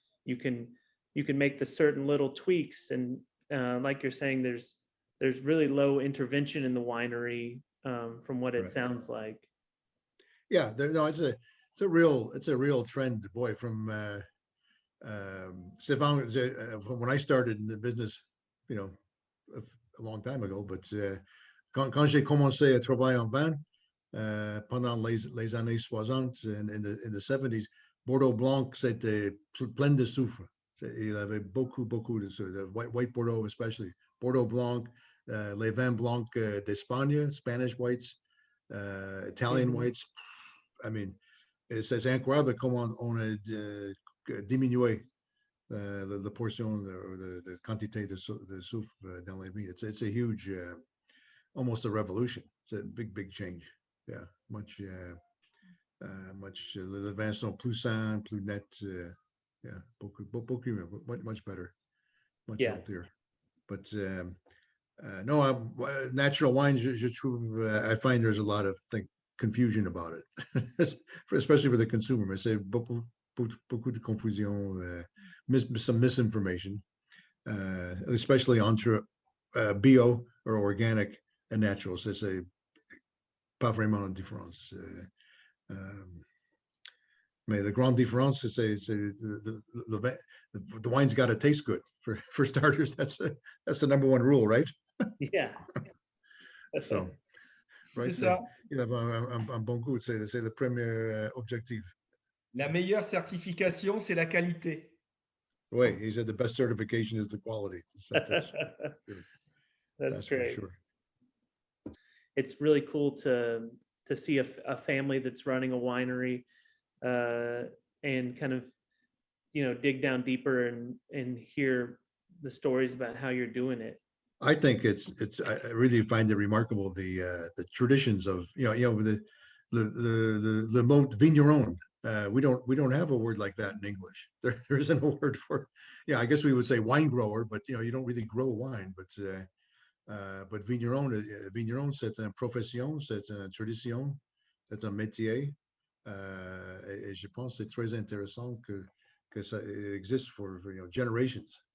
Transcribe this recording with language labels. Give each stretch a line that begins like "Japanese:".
English: You can make the certain little tweaks, and like you're saying, there's really low intervention in the winery, from what it Right. sounds like. Yeah, no, it's a real trend, boy. From Stephane, from when I started in the business, you know, a long time ago.
French: But quand j'ai commencé à travailler en vin, pendant les années 60,
English: in the 70s,
French: Bordeaux Blanc, c'était plein de soufre. Il avait beaucoup de soufre,
English: white Bordeaux especially.
French: Bordeaux Blanc, les vins blancs d'Espagne,
English: Spanish whites, Italian whites. I mean,
French: c'est incroyable comment on a diminué la portion
English: or the
French: quantité de soufre dans les vins.
English: It's a huge, almost a revolution. It's a big change. Yeah, much
French: les vins sont plus sains, plus nets.
English: Yeah, much better, much healthier. But no, natural wines,
French: je trouve,
English: I find there's a lot of confusion about it, especially for the consumer. Mais c'est beaucoup de confusion, some misinformation, especially entre bio or organic and natural.
French: C'est pas vraiment une différence. Mais
English: the
French: grande différence, c'est
English: the wine's got to taste good. For starters, that's the number one rule, right? Yeah. So, right,
French: C'est ça. il avait un bon goût, c'est le premier objectif. La meilleure certification, c'est la qualité. Oui,
English: he said the best certification is the quality. That's for great. sure. It's really cool to see a family that's running a winery, and kind of, you know, dig down deeper and hear the stories about how you're doing it. I think I really find it remarkable, the traditions of, you know the mot vigneron. We don't have a word like that in English. There isn't a word for, yeah, I guess we would say wine grower, but you know, you don't really grow wine.
French: But vigneron, c'est une profession, c'est une tradition, c'est un métier. Et je pense que c'est très intéressant que ça
English: exists for you know,
French: generations.